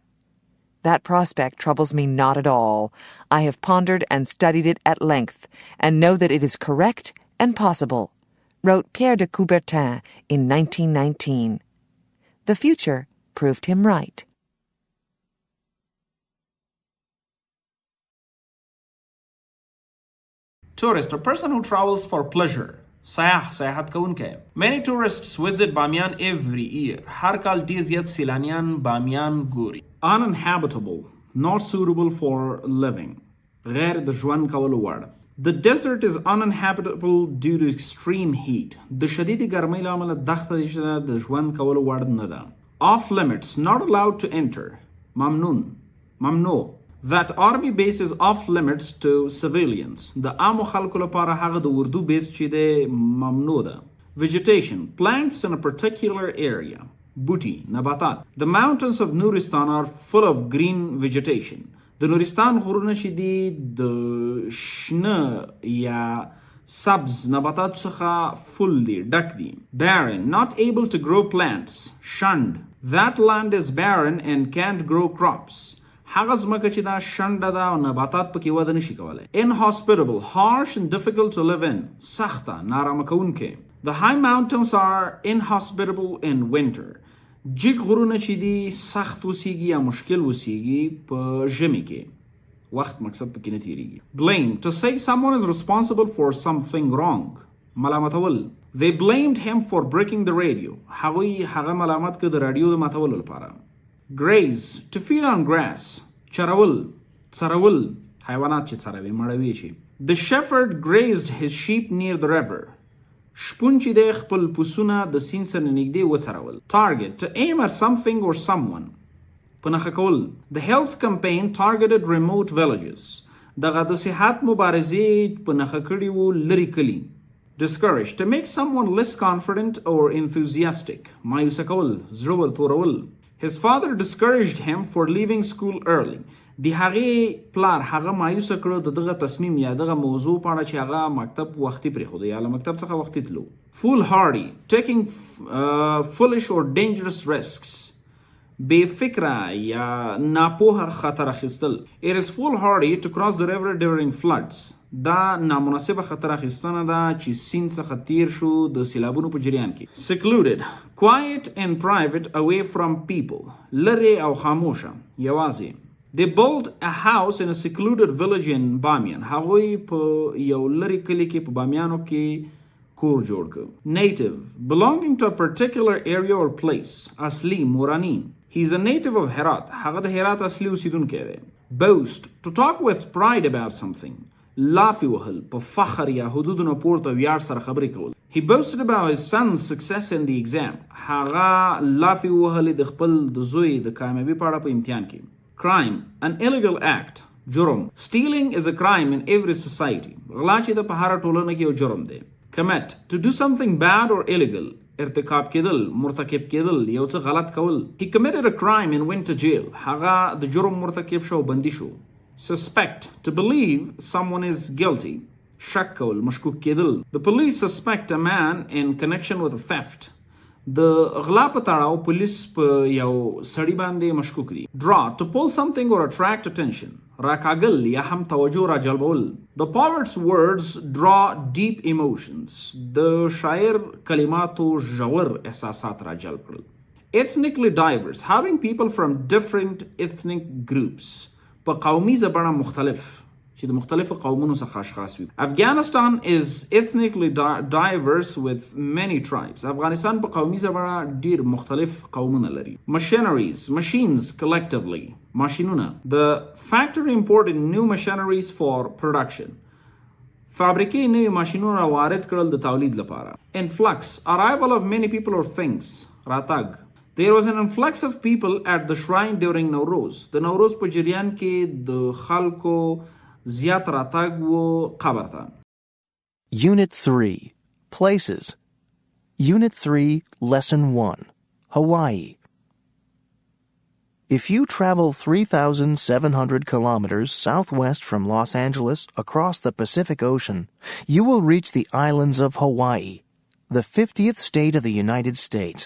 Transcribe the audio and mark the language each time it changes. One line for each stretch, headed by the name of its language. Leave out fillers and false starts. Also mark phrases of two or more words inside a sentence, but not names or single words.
English: That prospect troubles me not at all. I have pondered and studied it at length, and know that it is correct and possible, wrote Pierre de Coubertin in 1919. The future proved him right. Tourist, a person who travels for pleasure.
Pashto: سیاحت کوونکی.
English: Many tourists visit بامیان every year.
Pashto: هر کال ډیر زیات سیلانیان بامیان ګوري.
English: Uninhabitable, not suitable for living.
Pashto: غیر د ژوند کولو وړ.
English: The desert is uninhabitable due to extreme heat.
Pashto: د شدید ګرمۍ له امله دښته چې د ژوند کولو وړ نه ده.
English: Off limits, not allowed to enter.
Pashto: ممنوع.
English: That army base is off limits to civilians.
Pashto: د عامو خلکو لپاره هغه د اردو بیس چې د ممنوع ده.
English: Vegetation, plants in a particular area.
Pashto: بوټي، نباتات.
English: The mountains of Nuristan are full of green vegetation.
Pashto: د نورستان غرونه چې دي د شنه یا سبز نباتات څخه فل دي، ډک دي.
English: Barren, not able to grow plants. Shunned. That land is barren and can't grow crops.
Pashto: هغه ځمکه چې دا شنډه ده او نباتات پکې وده نشي کولی.
English: Inhospitable, harsh and difficult to live in.
Pashto: سخته، نارامه کوونکې.
English: The high mountains are inhospitable in winter.
Pashto: جګ غرونه چې دي سخت وسیږي یا مشکل وسیږي په ژمي کې. وخت مقصد پکې نه تیریږي.
English: Blame, to say someone is responsible for something wrong.
Pashto: ملامتول.
English: They blamed him for breaking the radio.
Pashto: هغه ملامت کړ د رادیو د ماتولو لپاره.
English: Graze, to feed on grass.
Pashto: چرول، څرول، حیوانات چې څروي، مړوي شي.
English: The shepherd grazed his sheep near the river.
Pashto: شپون چې د خپل پسونه د سیند سره نږدې وڅرول.
English: Target, to aim at something or someone.
Pashto: په نښه کول.
English: The health campaign targeted remote villages.
Pashto: دغه د صحت مبارزې په نښه کړي وو لرې کلي.
English: Discouraged, to make someone less confident or enthusiastic.
Pashto: مایوسه کول، زړه تورول.
English: His father discouraged him for leaving school early.
Pashto: دی هغې پلار هغه مایوسه کړو د دغه تصمیم یا دغه موضوع په اړه چې هغه مکتب وختي پرېښود یا له مکتب څخه وختي تلو.
English: Foolhardy, taking foolish or dangerous risks.
Pashto: بې فکره یا ناپوهه خطر اخیستل.
English: It is foolhardy to cross the river during floods.
Pashto: دا نامناسبه خطر اخیستنه ده چې سیند څخه تیر شو د سیلابونو په جریان کې.
English: Secluded, quiet and private, away from people.
Pashto: لرې او خاموشه، یوازې.
English: They built a house in a secluded village in Bamiyan.
Pashto: هغوی په یو لرې کلي کې په بامیانو کې کور جوړ کړ.
English: Native, belonging to a particular area or place.
Pashto: اصلي، موراني.
English: He is a native of Herat.
Pashto: هغه د هرات اصلي اوسیدونکی دی.
English: Boast, to talk with pride about something.
Pashto: لافي وهل، په فخر یا حدودونو پورته ویاړ سره خبرې کول.
English: He boasted about his son's success in the exam.
Pashto: هغه لافي وهل د خپل د زوی د کامیابی په اړه په امتحان کې.
English: Crime, an illegal act. جرم. Stealing is a crime in every society.
Pashto: غلا چې د په هر ټولنه کې یو جرم دی.
English: Commit, to do something bad or illegal.
Pashto: ارتکاب کېدل، مرتکب کېدل، یو څه غلط کول.
English: He committed a crime and went to jail.
Pashto: هغه د جرم مرتکب شو او بندي شو.
English: Suspect, to believe someone is guilty.
Pashto: شک کول، مشکوک کېدل.
English: The police suspect a man in connection with a theft.
Pashto: د غلا په تړاو پولیس په یو سړي باندې مشکوک دي.
English: Draw, to pull something or attract attention.
Pashto: راکاږل یا هم توجه راجلبول.
English: The poet's words draw deep emotions.
Pashto: د شاعر کلماتو ژور احساسات راجلب کړل.
English: Ethnically diverse, having people from different ethnic groups.
Pashto: په قومي زبړه مختلف چې د مختلفو قومونو څخه اشخاص وي.
English: Afghanistan is ethnically diverse with many tribes.
Pashto: افغانستان په قومي زبړه ډیر مختلف قومونه لري.
English: Machineries, machines collectively.
Pashto: ماشینونه.
English: The factory imported new machineries for production.
Pashto: فابریکې نوي ماشینونه وارد کړل د تولید لپاره.
English: Influx, arrival of many people or things.
Pashto: راتګ.
English: There was an influx of people at the shrine during Nowruz.
Pashto: د نوروز په جریان کې د خلکو زیات راتګ و قبر ته.
English: Unit 3, Places. Unit 3, Lesson 1, Hawaii. If you travel 3,700 kilometers southwest from Los Angeles across the Pacific Ocean, you will reach the islands of Hawaii, the 50th state of the United States.